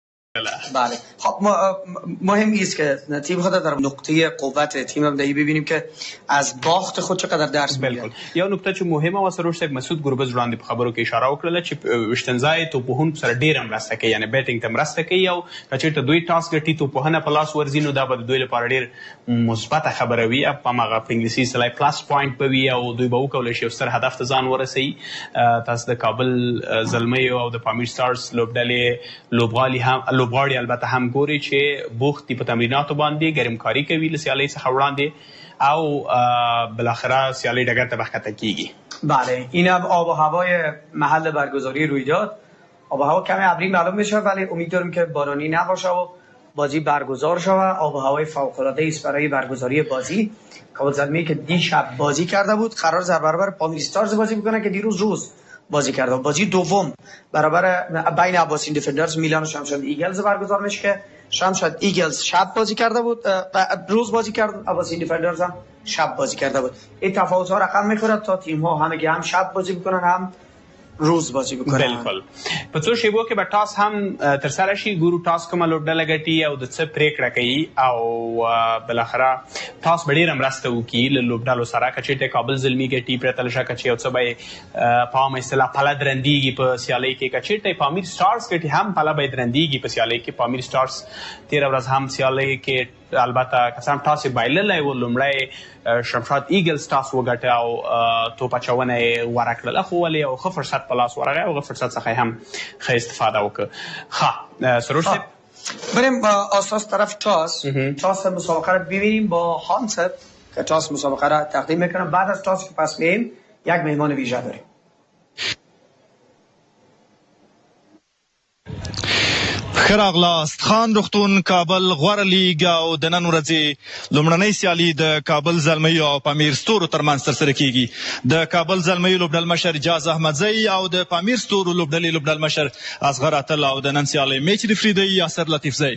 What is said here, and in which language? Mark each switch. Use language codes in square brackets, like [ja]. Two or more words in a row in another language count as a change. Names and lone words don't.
[fa] بله خب مهم است که تیم خود در نقطه قوت تیم هم دهی ببینیم که از باخت خود چقدر درس میگیره. [ps] یو نقطه چې مهمه و سروش صاحب مسعود ګوربز وړاندې په خبرو کې اشاره وکړه چې وشتنځای توپوهونکو سره ډېره مرسته کوي، یعنی بیټینګ ته مرسته کوي او که چېرته دوی ټاس ګټي توپوهنه په لاس ورځي نو دا به د دوی لپاره ډېر مثبته خبره وي. په هماغه په انګلیسي اصطلاح [en] plus point [ps] به وي او دوی به وکولی شي یو ستر هدف ته ځان ورسوي. تاسو د کابل زلمی او د پامیر ستارز لوبډلې لوبغاړي البته هم ګوري چې بوخت دي په تمریناتو باندې، ګرمکاري کوي له سیالۍ څخه وړاندې او بالاخره سیالۍ ډګر ته بخته کیږي. [fa] بله این هم آب و هوای محل برگزاری رویداد. آب و هوا کمی ابری معلوم میشه ولی امیدوارم که بارانی نباشه و بازی برگزار شود. آب و هوای فوق العاده است برای برگزاری بازی. کابل زلمی که دیشب بازی کرده بود قرار در برابر پامیر استارز بازی بکنه که دیروز روز بازی کرده. بازی دوم برابر بین عباسین دیفندرز میلان و شمشاد ایگلز برگزار میشه که شمشاد ایگلز شب بازی کرده بود، روز بازی کرد، عباسین دیفندرز هم شب بازی کرده بود. این تفاوت ها رقم میخوره تا تیم ها همگی هم شب بازی بکنن هم روز بازی بکنن. [ps] بالکل په څو شیبو کې به ټاس هم ترسره شي، ګورو ټاس کومه لوبډله ګټي او د څه پرېکړه کوي او بالاخره ټاس به ډېره مرسته وکړي له لوبډلو سره. که چېرته کابل زلمي ګټي پرته له شکه چې یو څه به په عامه اصطلاح پله درندېږي په سیالۍ کې. که چېرته پامیر سټارز ګټي هم پله به یې درندېږي په سیالۍ کې. پامیر سټارز تېره ورځ هم سیالۍ کې البته که څه هم ټاس یې بایللی و، لومړی شمشاد ایګلز ټاس وګټه او توپ اچونه یې غوره کړله، خو ولې یو ښه فرصت په لاس ورغی او هغه فرصت څخه هم ښه استفاده وکړه. ښه سروش صاحب [fa] بریم اساس طرف تاس مسابقه رو ببینیم با هانسب که تاس مسابقه رو تقدیم میکنم. بعد از تاس که پس مییم یک مهمان ویژه داریم. [ps] ښه راغلاست. خان روغتون کابل غوره لیګ او د نن ورځې لومړنۍ سیالي د کابل زلمی او پامیر ستورو ترمنځ ترسره کیږي. د کابل زلمی لوبډل مشر جاز احمدزی او د پامیر ستورو لوبډلې لوبډل مشر اصغر اتل او د نن سیالۍ [en] match referee [ps] دی یاسر لطیفزی.